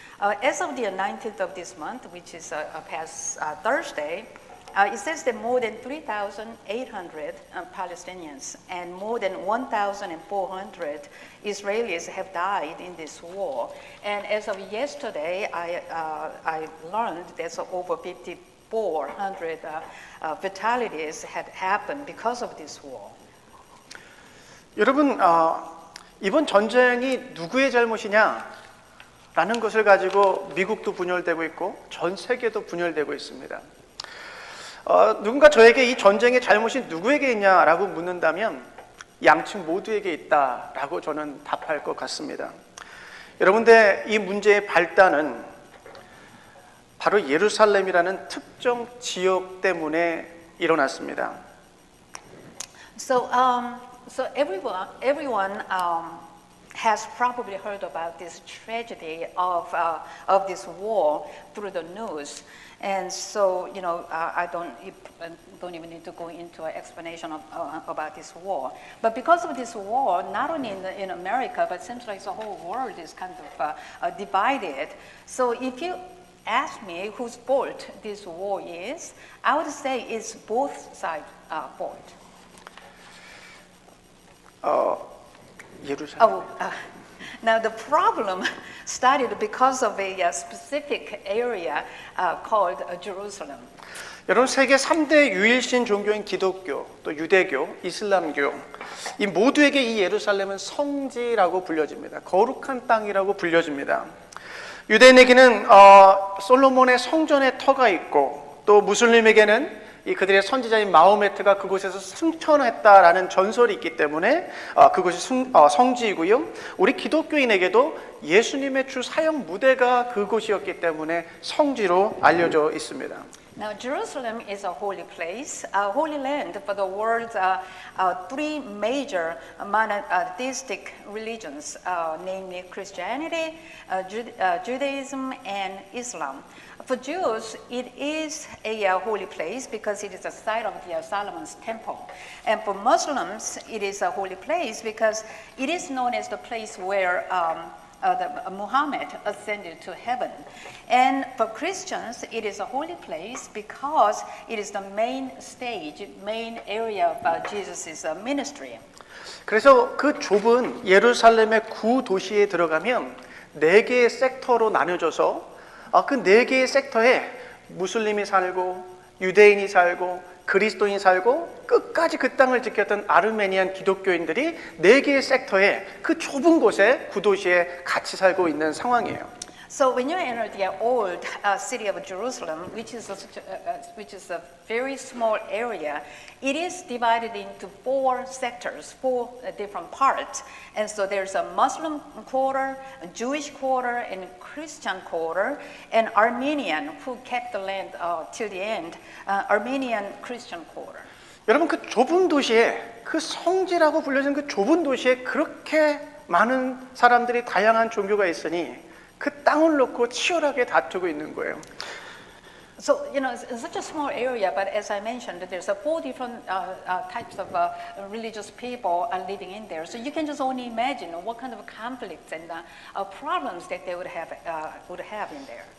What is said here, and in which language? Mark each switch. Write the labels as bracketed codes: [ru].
[en] As of the 19th of this month, which is past Thursday, it says that more than 3,800 Palestinians and more than 1,400 Israelis have died in this war. And as of yesterday, I learned there's over 5,400 fatalities had happened because of this war. [ko] 여러분, 이번 전쟁이 누구의 잘못이냐? 라는 것을 가지고 미국도 분열되고 있고 전 세계도 분열되고 있습니다. 누군가 저에게 이 전쟁의 잘못이 누구에게 있냐라고 묻는다면 양측 모두에게 있다라고 저는 답할 것 같습니다. 여러분들, 이 문제의 발단은 바로 예루살렘이라는 특정 지역 때문에 일어났습니다. [en] So everyone has probably heard about this tragedy of this war through the news. And so, you know, I don't even need to go into an explanation about this war. But because of this war, not only in America, but it seems like the whole world is kind of divided. So if you ask me whose fault this war is, I would say it's both sides' fault. [ko] 예루살렘. [en] Now the problem started because of a specific area called Jerusalem. [ko] 여러분, 세계 3대 유일신 종교인 기독교, 또 유대교, 이슬람교, 이 모두에게 이 예루살렘은 성지라고 불려집니다. 거룩한 땅이라고 불려집니다. 유대인에게는 솔로몬의 성전의 터가 있고, 또 무슬림에게는 이 그들의 선지자인 마호메트가 그곳에서 승천했다라는 전설이 있기 때문에 그곳이 성지이고요. 우리 기독교인에게도 예수님의 주 사형 무대가 그곳이었기 때문에 성지로 알려져 있습니다. [en] Now, Jerusalem is a holy place, a holy land for the world's three major monotheistic religions, namely Christianity, Judaism, and Islam. For Jews, it is a holy place because it is the site of the Solomon's temple. And for Muslims, it is a holy place because it is known as the place where Muhammad ascended to heaven. And for Christians, it is a holy place because it is the main stage, main area of Jesus' ministry. [ko] 그래서 그 좁은 예루살렘의 구도시에 들어가면 4개의 섹터로 나눠져서 그 4개의 섹터에 무슬림이 살고 유대인이 살고 그리스도인이 살고 끝까지 그 땅을 지켰던 아르메니안 기독교인들이 4개의 섹터에 그 좁은 곳에 구도시에 같이 살고 있는 상황이에요. [en] So when you enter the old city of Jerusalem, which is a very small area, it is divided into 4 sectors, 4 different parts. And so there's a Muslim quarter, a Jewish quarter, and a Christian quarter, and Armenian, who kept the land till the end, Armenian Christian quarter. [ko] 여러분, 그 좁은 도시에, 그 성지라고 불려진 그 좁은 도시에 그렇게 많은 사람들이 다양한 종교가 있으니 그 땅을 놓고 치열하게 다투고 있는 거예요. [en] So, you know, it's such a small area, but as I mentioned, there's 4 different types of religious people are living in there. So you can just only imagine what kind of conflicts and problems that they would have in there.